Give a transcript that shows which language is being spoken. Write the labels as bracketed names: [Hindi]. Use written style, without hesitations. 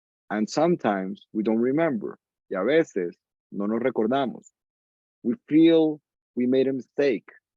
[English] And sometimes we don't remember. [Spanish] Y a veces no nos recordamos. [English] We feel we made a mistake.